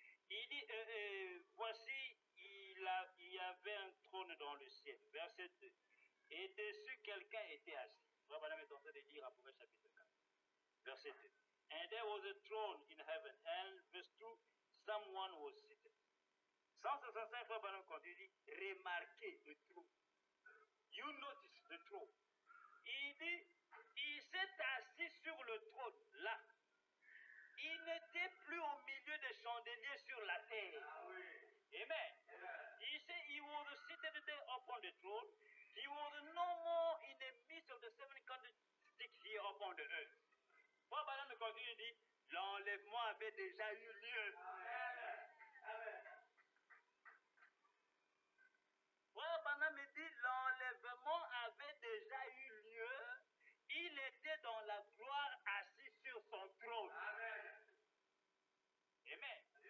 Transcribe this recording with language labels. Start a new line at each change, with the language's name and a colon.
French: Il dit, voici, il y avait un trône dans le ciel. Verset 2. Et dessus, quelqu'un était assis. Frère Branham est en train de lire Apocalypse chapitre 4. Verset 2.
English: And there was a throne in heaven. And verse 2, someone was seated.
French: 165, Frère Branham continue, remarquez le trône.
English: You notice the throne.
French: Il dit, il s'est assis sur le trône, là. Il n'était plus au milieu des chandeliers sur la terre. Amen.
English: He was seated there upon the throne. He was no more in the midst of the seven candlesticks here upon the earth.
French: Frère Branham continue, dit, l'enlèvement avait déjà eu lieu. Amen. Frère Branham dit, l'enlèvement avait déjà eu lieu. Il était dans la gloire assis sur son trône. Amen. Amen.